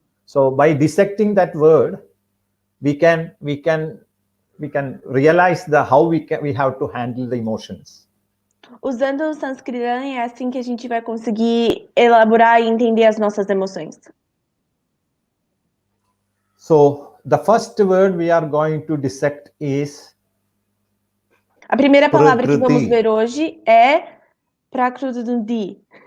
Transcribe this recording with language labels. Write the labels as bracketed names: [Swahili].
[English] So by dissecting that word, we can realize how we have to handle the emotions. [Portuguese] Usando o Sanskritam é assim que a gente vai conseguir elaborar e entender as nossas emoções. [English] So the first word we are going to dissect is [Portuguese] A primeira palavra que [English] Prakriti. [Portuguese] vamos ver hoje é Prakriti.